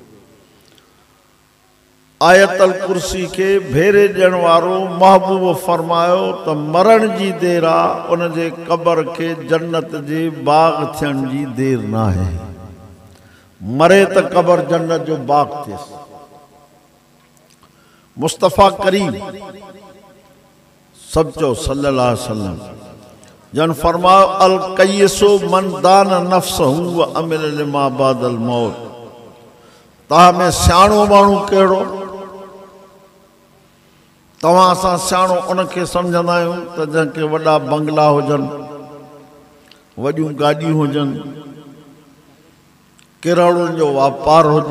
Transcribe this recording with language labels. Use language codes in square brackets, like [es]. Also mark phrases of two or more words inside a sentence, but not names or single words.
[sd] आयतल कुर्सी के भेरे ॾियण वारो महबूब फरमायो त मरण जी देर आहे, उन जे क़बर के जन्नत जे बाग थियण जी देर न आहे। मरे त क़बर जन्नत जो बाग थियसि। मुस्तफ़ा करीम सब चो [ar] صلى الله عليه وسلم [sd] जन फरमायो [ar] الكيس من دان نفسه وعمل لما بعد الموت. [sd] तव्हां में सियाणो माण्हू कहिड़ो? तव्हां असां सियाणो उनखे सम्झंदा आहियूं त जंहिंखे वॾा बंगला हुजनि, वॾियूं गाॾियूं हुजनि, किराणनि जो वापार हुजे।